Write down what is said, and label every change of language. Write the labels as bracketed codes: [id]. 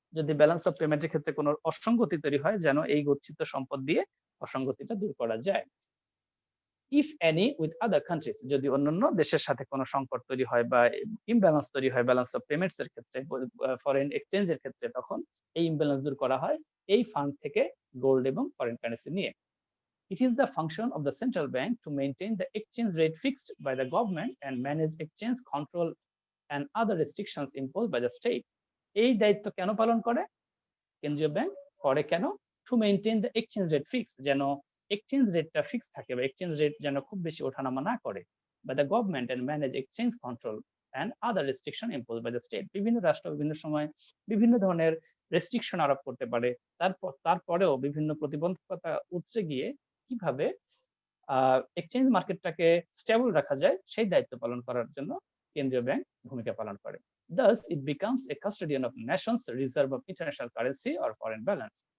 [bn] যদি balance of পেমেন্টের ক্ষেত্রে কোনো অসঙ্গতি তৈরি হয়, যেন এই গচ্ছিত সম্পদ দিয়ে অসঙ্গতিটা দূর করা যায়। [en] if any with other countries, [bn] যদি অন্যান্য দেশের সাথে কোনো সংকট তৈরি হয় বা ইমব্যালেন্স তৈরি হয় ব্যালেন্স অফ পেমেন্টস এর ক্ষেত্রে, ফরেন এক্সচেঞ্জের ক্ষেত্রে, তখন এই ইমব্যালেন্স দূর করা হয় এই ফান্ড থেকে গোল্ড এবং ফরেন কারেন্সি নিয়ে। [en] It is the function of the central bank to maintain the exchange rate fixed by the government and manage exchange control and other restrictions imposed by the state. [bn] এই দায়িত্ব কেন পালন করে কেন্দ্রীয় bank? করে কেন? [en] to maintain the exchange rate fix, [bn] যেন exchange রেটটা ফিক্স থাকে বা এক্সচেঞ্জ রেট যেন খুব বেশি ওঠানামা না করে। [en] By the government and manage exchange control and other restriction imposed by the state. [bn] বিভিন্ন রাষ্ট্র বিভিন্ন সময় বিভিন্ন ধরনের রেস্ট্রিকশন আরোপ করতে পারে, তারপরেও বিভিন্ন প্রতিবন্ধকতা উতরে গিয়ে কিভাবে এক্সচেঞ্জ মার্কেটটাকে স্টেবল রাখা যায় সেই দায়িত্ব পালন করার জন্য কেন্দ্রীয় ব্যাংক ভূমিকা পালন করে। [en] Thus, it becomes a custodian of nation's reserve of international currency or foreign balance.